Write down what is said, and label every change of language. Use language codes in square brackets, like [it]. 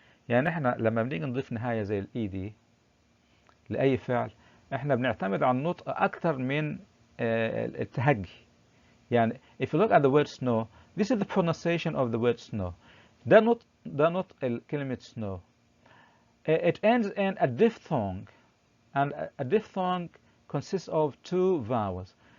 [ar] يعني احنا لما بنيجي نضيف نهاية زي ال ED لأي فعل احنا بنعتمد على النطق أكثر من التهجي. [en] يعني if you look at the word snow, this is the pronunciation of the word snow. [ar] ده نطق كلمة snow. [en] It ends in a diphthong, and a diphthong consists of two vowels.